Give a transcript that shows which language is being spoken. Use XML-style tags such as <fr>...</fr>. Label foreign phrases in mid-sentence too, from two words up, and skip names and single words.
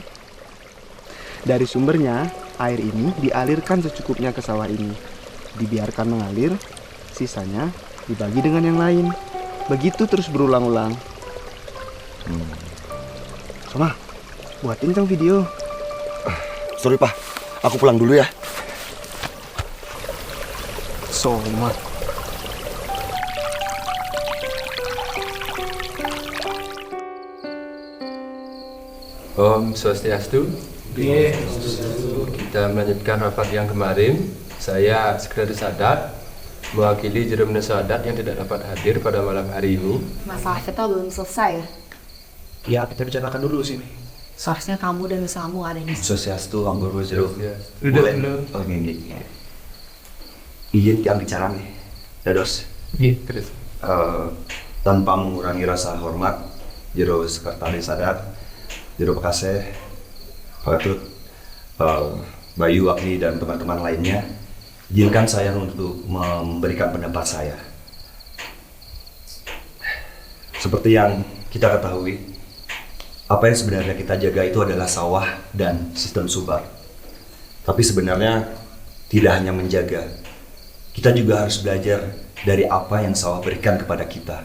<id>Dari sumbernya, air ini dialirkan secukupnya ke sawah ini. Dibiarkan mengalir, sisanya dibagi dengan yang lain. Begitu terus berulang-ulang. Soma, buatin dong video. Sorry, Pak. Aku pulang dulu ya. Soma.</id> <ban>Om Swastiastu.</ban> <id>Kita melanjutkan rapat yang kemarin. Saya Sekretaris Adat mewakili Jero Menusa Adat yang tidak dapat hadir pada malam hari ini. Masalah kita belum selesai ya? Ya, kita bicarakan dulu sini. Seharusnya kamu dan usaha kamu ada di sini.</id> <ban>Sosiastu Anggoro Jero.</ban> <id>Udah. Oh, ini. Izin yang bicara nih. Dados. Iya, terus. Tanpa mengurangi rasa hormat, Jero Sekretaris Adat, Jero Pekaseh, Pak Ketut, Bayu, Agni, dan teman-teman lainnya, izinkan saya untuk memberikan pendapat saya. Seperti yang kita ketahui, apa yang sebenarnya kita jaga itu adalah sawah dan sistem subak. Tapi sebenarnya tidak hanya menjaga, kita juga harus belajar dari apa yang sawah berikan kepada kita.</id>